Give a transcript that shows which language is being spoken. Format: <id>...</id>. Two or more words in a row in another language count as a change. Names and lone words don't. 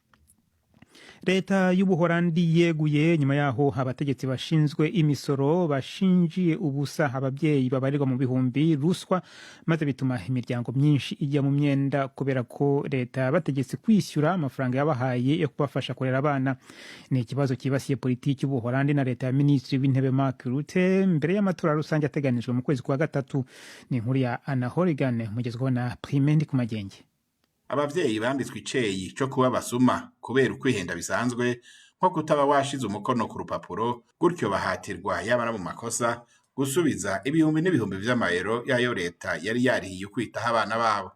<rw>Leta y'Ubuholandi yeguye nyuma yaho abategetsi bashinzwe imisoro bashinjiye ubusa ababyeyi babarirwa mu bihumbi ruswa, maze bituma imiryango myinshi ijya mu myenda kubera ko leta bategetse kwishyura amafaranga yabahaye yo kubafasha kurera abana. Ni ikibazo kibasiye politiki y'Ubuholandi na leta ya Minisitiri w'Intebe Mark Rutte mbere y'amatora rusange ateganijwe mu kwezi kwa gatatu. Ni inkuru ya Anna Horigan mugezweho na Primendi ku Magenge.</rw> <rn>Abavyeyi bambitswe iceyi cyo kuba basuma kubera ukwihenda bisanzwe nko kutaba washize umukono ku rupapuro, gutyo bahatirwa yabana mu makosa gusubiza ibihumbi n'ibihumbi vy'amayero yayo leta yari yarihiye kwitaho abana babo.</rn>